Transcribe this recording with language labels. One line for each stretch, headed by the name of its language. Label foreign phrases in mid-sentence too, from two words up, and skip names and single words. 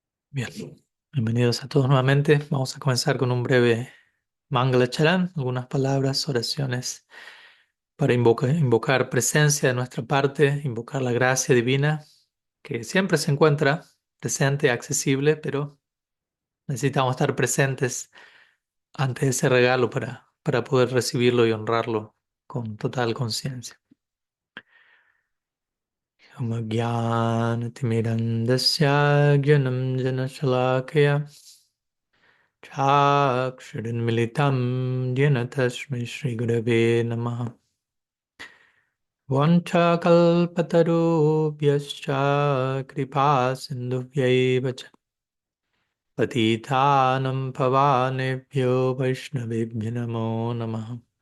Spanish: Bien, bienvenidos a todos nuevamente. Vamos a comenzar con un breve Mangalacharan, algunas palabras, oraciones para invocar presencia de nuestra parte, invocar la gracia divina que siempre se encuentra presente, accesible, pero necesitamos estar presentes ante ese regalo para poder recibirlo y honrarlo con total conciencia.
Sanskrit: Gyanatimirandasya gyanam janashalakaya Chakshurinmilitam yena tasmai Shri Gurave Namaha. Vanchakalpatarubhyascha kripa sindhubhyaiva cha patitanam pavanebhyo vaishnavebhyo namo namaha.